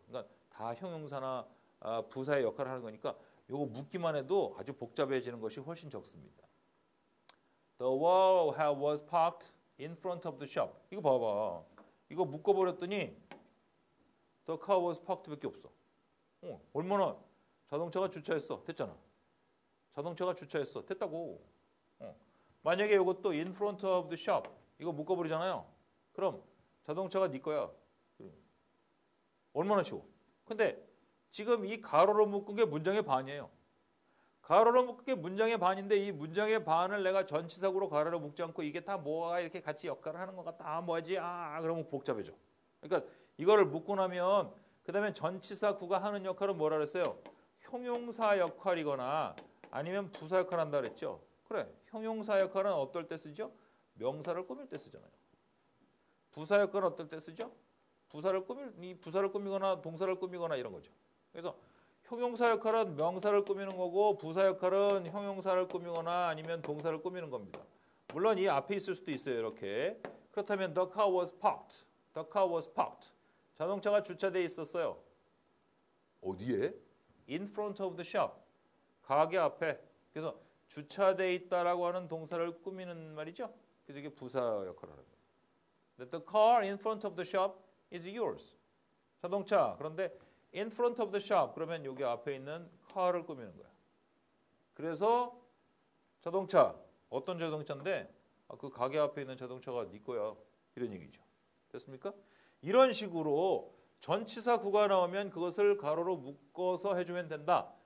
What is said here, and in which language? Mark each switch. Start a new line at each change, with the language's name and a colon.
Korean: 그러니까 다 형용사나 부사의 역할을 하는 거니까 이거 묶기만 해도 아주 복잡해지는 것이 훨씬 적습니다.
English: The wall was parked in front of the shop.
Korean: 이거 봐봐. 이거 묶어버렸더니
English: The car was parked
Korean: 밖에 없어. 얼마나 자동차가 주차했어. 됐잖아. 자동차가 주차했어. 됐다고. 만약에 이것도
English: in front of the shop
Korean: 이거 묶어버리잖아요. 그럼 자동차가 네 거야. 얼마나 쉬워. 근데 지금 이 가로로 묶은 게 문장의 반이에요. 가로로 묶은 게 문장의 반인데 이 문장의 반을 내가 전치사구로 가로로 묶지 않고 이게 다 뭐가 이렇게 같이 역할을 하는 것 같다. 뭐지? 그러면 복잡해져. 그러니까 이거를 묶고 나면 그다음에 전치사구가 하는 역할은 뭐라 그랬어요? 형용사 역할이거나 아니면 부사 역할을 한다 그랬죠. 그래. 형용사 역할은 어떨 때 쓰죠? 명사를 꾸밀 때 쓰잖아요. 부사 역할은 어떨 때 쓰죠? 부사를 꾸미거나 동사를 꾸미거나 이런 거죠. 그래서 형용사 역할은 명사를 꾸미는 거고 부사 역할은 형용사를 꾸미거나 아니면 동사를 꾸미는 겁니다. 물론 이 앞에 있을 수도 있어요. 이렇게.
English: 그렇다면 the car was parked. The car was parked.
Korean: 자동차가 주차돼 있었어요. 어디에?
English: In front of the shop.
Korean: 가게 앞에. 그래서 주차돼 있다라고 하는 동사를 꾸미는 말이죠. 그래서 이게 부사 역할을 하는 거예요.
English: The car in front of the shop is yours.
Korean: 자동차. 그런데
English: in front of the shop.
Korean: 그러면 여기 앞에 있는 car를 꾸미는 거야. 그래서 자동차, 어떤 자동차인데 그 가게 앞에 있는 자동차가 네 거야. 이런 얘기죠. 됐습니까? 이런 식으로 전치사 구가 나오면 그것을 가로로 묶어서 해주면 된다.